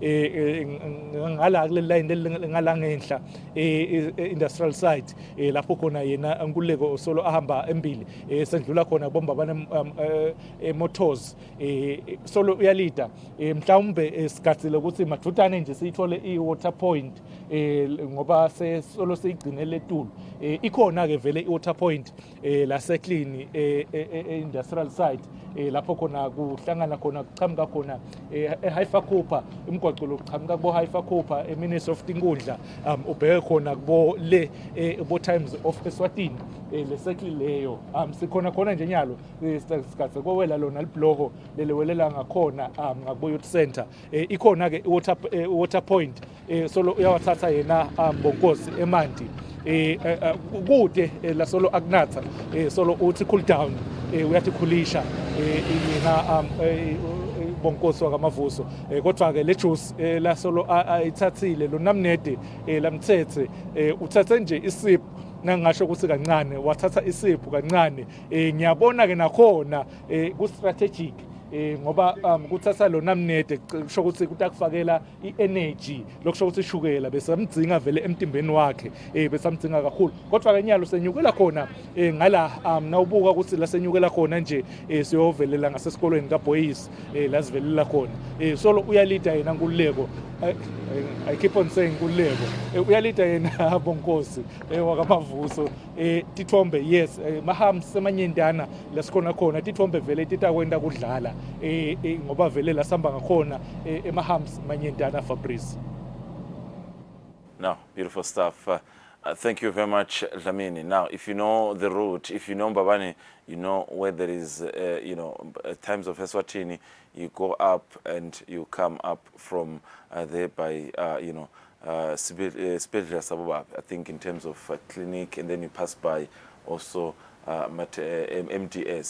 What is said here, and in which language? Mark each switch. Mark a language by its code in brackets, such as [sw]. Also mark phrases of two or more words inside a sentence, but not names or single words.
[ss] ngala kule line ngala ngenhla [en] industrial site [ss] lapho khona yena nkululeko solo ahamba embili sendlula khona bombabane motors solo uyalida mhlawumbe sigatsile ukuthi madudane nje siyithole i- [en] water point [ss] ngoba solo seyigcinele letulu ikhona ke vele i- [en] water point [ss] laseklini [en] industrial site [ss] lapho khona kuhlangana khona kuchamuka khona eHaifa Cooper imgwaqo lokuchamuka kubo Haifa Cooper eMinister of Tinkundla ubheke khona kubo le bo Times of Eswatini lesekli leyo sikhona nje nyalo isikhathi kwela lona libloho lelewelela ngakhona ngakubo [en] youth center [ss] ikhona ke [en] water point [ss] solo uyawathatha yena Bonkosi emanti kude la solo akunatha solo uthi [en] cool down [ss] uyatikulisha yena Bonkosi wakamavuso kodwa ke le juice la solo ayithathile lo namnede lamthethe uthathe nje isipho nangasho ukuthi kancane wathatha isipho kancane ngiyabona ke nakhona ku strategic ngoba kuthatha lo namnede kusho ukuthi kutakufakela i-energy lokusho ukuthi ishukela besamdzinga vele emtimbeni wakhe besamdzinga kakhulu kodwa ke nyalo senyukela khona ngala nawubuka ukuthi la senyukela khona nje siyovelela ngasesikolweni kaBoys lazivelela khona solo uyalida yena nkululeko [en] I keep on saying [ss] kuleko uyalida yena Bonkosi wakamavuso tithombe yes maham semanyendana lesikhona khona tithombe vele titakwenda kudlala ngoba vele lasamba ngakhona emahams manyendana Fabrice. [en] Now, beautiful stuff. Thank you very much, Dlamini. Now, if you know the route, if you know Mbabane, you know where there is, times of Eswatini, you go up and you come up from there by, Spedra Sababa, I think in terms of clinic, and then you pass by also MDS.